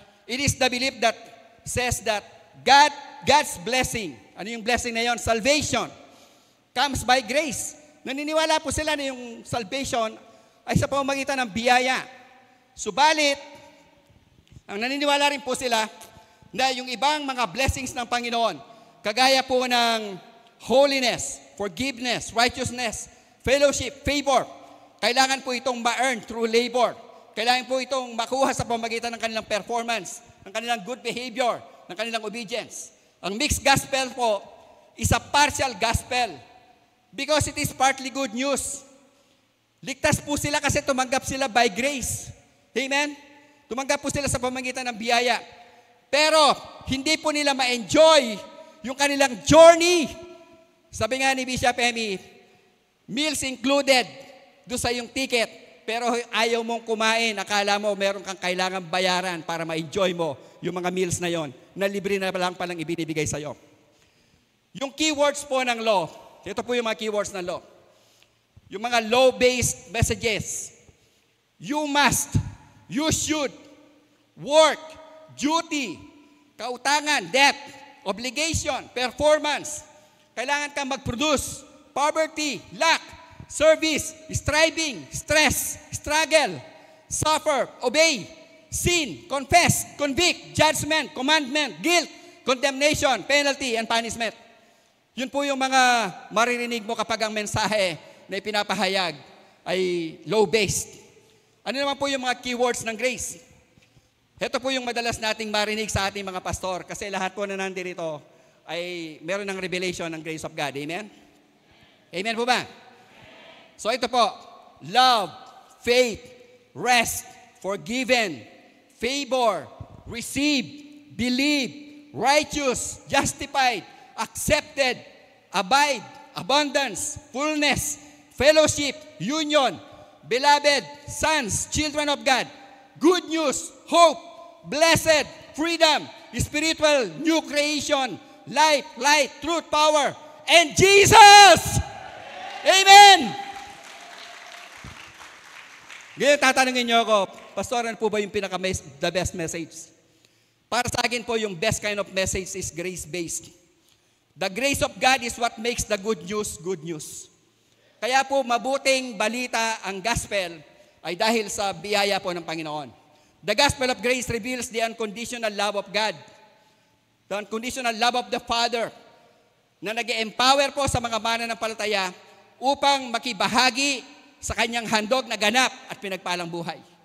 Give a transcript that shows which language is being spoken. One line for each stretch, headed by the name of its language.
English: It is the belief that says that God's blessing,
Filipino: ano yung blessing na yon?
English: Salvation comes by grace.
Filipino: Naniniwala po sila na yung salvation ay sa pamamagitan ng biyaya. Subalit, ang naniniwala rin po sila na yung ibang mga blessings ng Panginoon, kagaya po ng holiness, forgiveness, righteousness, fellowship, favor, kailangan po itong ma-earn through labor. Kailangan po itong makuha sa pamamagitan ng kanilang performance, ng kanilang good behavior, ng kanilang obedience.
English: Ang mixed gospel po is a partial gospel because it is partly good news.
Filipino: Ligtas po sila kasi tumanggap sila
English: by grace.
Filipino: Amen? Tumanggap po sila sa pamamagitan ng biyaya. Pero hindi po nila ma-enjoy yung kanilang journey. Sabi nga ni Bishop Emmy, meals included doon sa yung ticket. Pero ayaw mong kumain, akala mo meron kang kailangan bayaran para ma-enjoy mo yung mga meals na yon na libre na lang palang ibinibigay sa'yo. Yung keywords po ng law, ito po yung mga keywords ng law.
English: Yung mga law-based messages. You must, you should, work, duty, kautangan, debt, obligation, performance.
Filipino: Kailangan kang mag-produce,
English: poverty, lack, service, striving, stress, struggle, suffer, obey, sin, confess, convict, judgment, commandment, guilt, condemnation, penalty, and punishment.
Filipino: Yun po yung mga maririnig mo kapag ang mensahe na ipinapahayag ay law-based. Ano naman po yung mga keywords ng grace? Ito po yung madalas nating marinig sa ating mga pastor kasi lahat po na nandito ay meron ng revelation ng grace of God.
English: Amen? Amen po ba?
Filipino: So ito po,
English: love, faith, rest, forgiven, favor, receive, believe, righteous, justified, accepted, abide, abundance, fullness, fellowship, union, beloved, sons, children of God, good news, hope, blessed, freedom, spiritual, new creation, life, light, truth, power, and Jesus! Amen!
Filipino: Ngayon, tatanungin niyo ako, Pastor, ano po ba yung the best message? Para sa akin po, yung
English: best kind of message is grace-based. The grace of God is what makes the good news good news.
Filipino: Kaya po mabuting balita ang gospel ay dahil sa biyaya po ng Panginoon.
English: The gospel of grace reveals the unconditional love of God, the unconditional love of the Father,
Filipino: na nag-empower po sa mga mananampalataya upang makibahagi sa kanyang handog na ganap at pinagpalang buhay.